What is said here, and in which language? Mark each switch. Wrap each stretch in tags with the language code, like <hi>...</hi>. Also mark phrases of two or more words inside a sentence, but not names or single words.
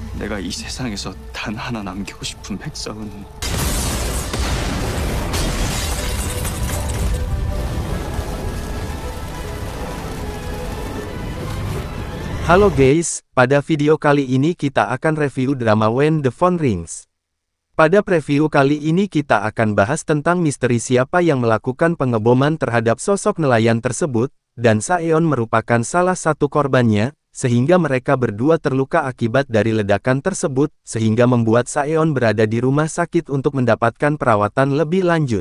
<ko>내가 이 세상에서 단 하나 남기고 싶은 백성은</ko> <id>Halo guys, pada video kali ini kita akan review drama When the Phone Rings. Pada preview kali ini kita akan bahas tentang misteri siapa yang melakukan pengeboman terhadap sosok nelayan tersebut, dan Saeon merupakan salah satu korbannya, sehingga mereka berdua terluka akibat dari ledakan tersebut, sehingga membuat Saeon berada di rumah sakit untuk mendapatkan perawatan lebih lanjut.</id>